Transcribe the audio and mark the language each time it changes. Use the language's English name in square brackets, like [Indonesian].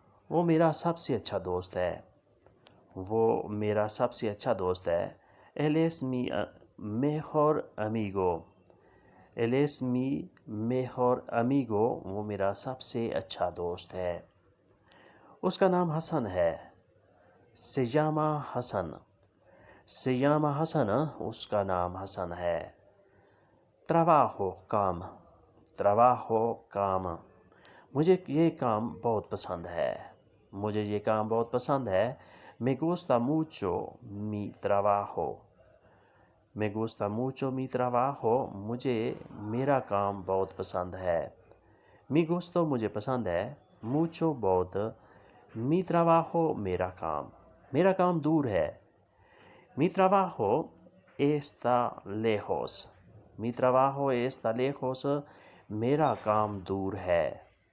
[Hindi] वो मेरा सबसे अच्छा दोस्त है। वो मेरा सबसे अच्छा दोस्त है। [Spanish] Él es mi mejor amigo. Él es mi mejor amigo. [Hindi] वो मेरा सबसे अच्छा दोस्त है। उसका नाम हसन है। [Spanish] Se llama हसन। Se llama हसन। [Hindi] उसका नाम हसन है। [Spanish] Trabajo काम। Trabajo काम। [Hindi] मुझे ये काम बहुत पसंद है। मुझे ये काम बहुत पसंद है। [Spanish] Me gusta mucho mi trabajo. Me gusta mucho mi trabajo. [Hindi] मुझे मेरा काम बहुत पसंद है। [Spanish] Mi gusto [Hindi] मुझे पसंद है। [Spanish] Mucho बहुत। Mi trabajo [Hindi] मेरा काम दूर है। [Spanish] Mi trabajo está lejos. Mi trabajo está lejos. [Hindi] मेरा काम दूर है।